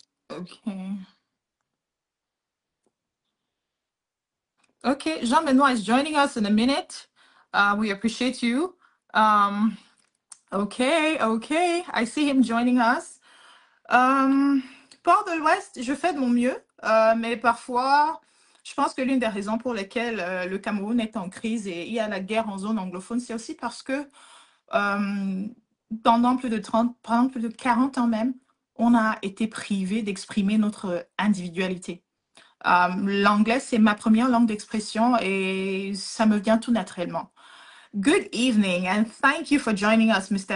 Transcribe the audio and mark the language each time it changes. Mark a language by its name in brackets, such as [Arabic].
[English] Okay. Okay, Jean-Benoit is joining us in a minute. We appreciate you. Okay, I see him joining us. [French] Port de l'Ouest, je fais de mon mieux, mais parfois, je pense que l'une des raisons pour lesquelles le Cameroun est en crise et il y a la guerre en zone anglophone, c'est aussi parce que pendant plus de 40 ans même, on a été privé d'exprimer notre individualité. L'anglais, c'est ma première langue d'expression et ça me vient tout naturellement. [English] Good evening and thank you for joining us, Mr.